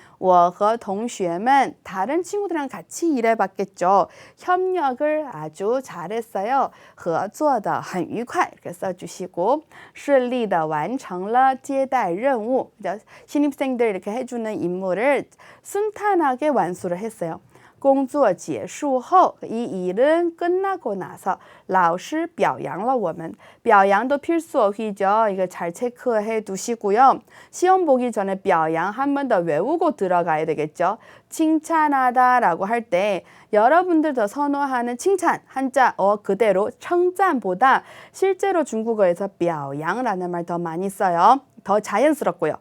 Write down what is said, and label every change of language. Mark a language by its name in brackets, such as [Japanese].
[Chinese] 我和同学们 [Korean] 다른 친구들이랑 같이 일해봤겠죠. 협력을 아주 잘했어요. [Chinese] 合作的很愉快 [Korean] 이렇게 써주시고 [Chinese] 顺利的完成了接待任务 [Korean] 신입생들 이렇게 해주는 임무를 순탄하게 완수를 했어요. [Chinese] 工作结束后 [Korean] 이 일은 끝나고 나서 [Chinese] 老师表扬了我们 [Korean] 表扬도 필수어휘죠. 이거 잘 체크해 두시고요. 시험 보기 전에 表扬 한 번 더 외우고 들어가야 되겠죠. 칭찬하다 라고 할 때 여러분들 더 선호하는 칭찬 한자 그대로称赞보다 실제로 중국어에서 表扬라는 말 더 많이 써요. 더 자연스럽고요.